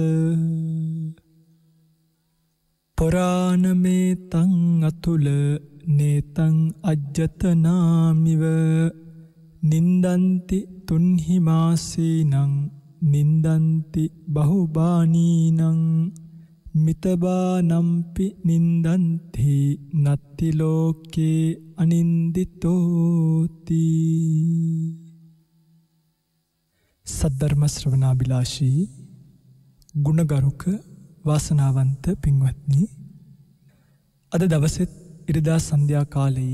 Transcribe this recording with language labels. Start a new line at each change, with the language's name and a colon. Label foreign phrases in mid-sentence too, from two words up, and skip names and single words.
Pali: පුරාණමේතං අතුල නේතං අජ්ජතනාමිව නින්දන්ති තුන්හි මාසීනං නින්දන්ති බහුබානීනං මිතබානම්පි නින්දන්ති නත්ති ලෝකේ අනින්දිතෝති.
Sinhala: සද්ධර්ම ශ්‍රවණාබිලාෂී ගුණගරුක වාසනාවන්ත පින්වත්නි, අද දවසෙත් ඉරිදා සන්ධ්‍යා කාලයේ